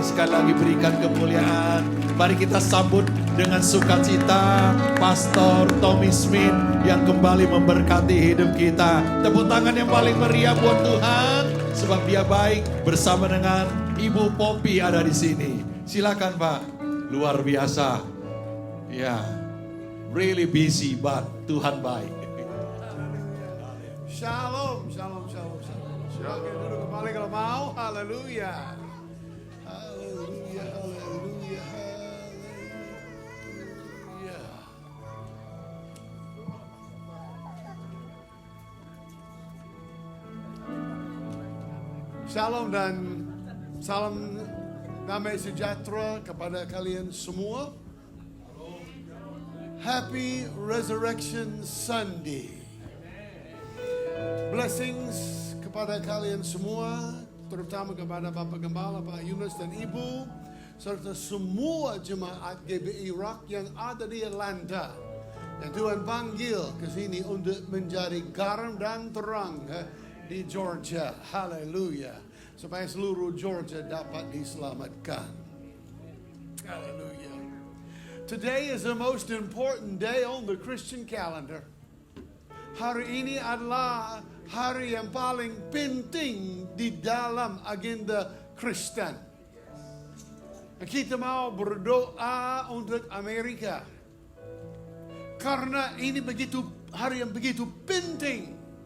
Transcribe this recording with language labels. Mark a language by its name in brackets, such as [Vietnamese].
[Indonesian] Sekali lagi berikan kemuliaan. Mari kita sambut dengan sukacita Pastor Tommy Smith yang kembali memberkati hidup kita. Tepuk tangan yang paling meriah buat Tuhan, sebab Dia baik. Bersama dengan Ibu Poppy ada di sini. Silakan Pak. Luar biasa. Ya, [English] really busy but [Indonesian] Tuhan baik. Shalom, shalom, shalom, shalom. Silakan duduk kembali kalau mau. Haleluya. Haleluya, haleluya, haleluya. Shalom dan salam damai sejahtera kepada kalian semua. [English] Happy Resurrection Sunday. [Indonesian] Blessings kepada kalian semua, terutama kepada Bapak Gembala, Pak Yunus dan Ibu, serta semua jemaat GBI Rock yang ada di Atlanta. Yang Tuhan panggil ke sini untuk menjadi garam dan terang di Georgia. Haleluya. Supaya seluruh Georgia dapat diselamatkan. Haleluya. [English] Today is the most important day on the Christian calendar. [Indonesian] Hari ini adalah hari yang paling penting di dalam agenda Kristen. Kita mau berdoa untuk Amerika. Karena ini hari yang begitu penting.